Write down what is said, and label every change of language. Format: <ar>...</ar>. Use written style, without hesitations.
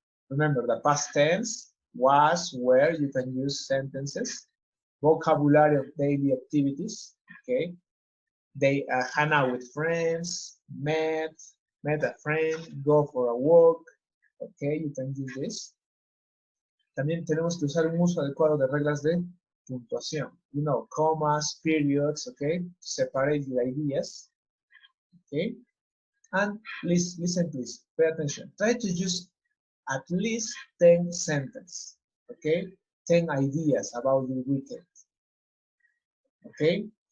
<en>Remember, the past tense, was, were, you can use sentences, vocabulary of daily activities, okay. They hang out with friends, met a friend, go for a walk, okay, you can use this.</en> <es>También tenemos que usar un uso adecuado de reglas de puntuación.</es> <en>You know, commas, periods, okay? Separate the ideas, okay? And please, listen, please, pay attention. Try to use at least 10 sentences, okay? 10 ideas about your weekend, okay?</en>